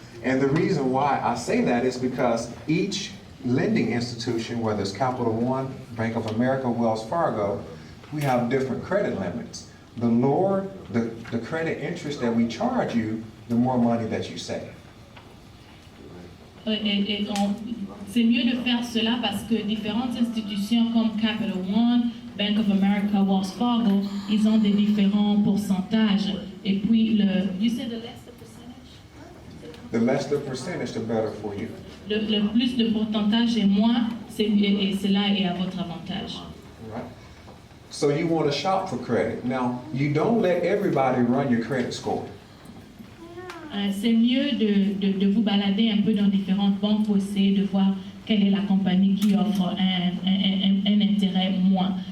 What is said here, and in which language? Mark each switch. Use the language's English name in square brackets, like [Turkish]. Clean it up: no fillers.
[English] And the reason why I say that is because each lending institution, whether it's Capital One, Bank of America, Wells Fargo, we have different credit limits. The lower the credit interest that we charge you, the more money that you save. [French] C'est mieux de faire cela parce que différentes institutions comme Capital One, Bank of America, Wells Fargo, ils ont des différents pourcentages. Et puis, [English] you said the less the percentage? The less the percentage, the better for you. [French] Le plus de pourcentage et moins, et cela est à votre avantage. [English] Right. So you want to shop for credit. Now, you don't let everybody run your credit score. [French] C'est mieux de vous balader un peu dans différentes banques pour essayer de voir quelle est la compagnie qui offre un intérêt moins.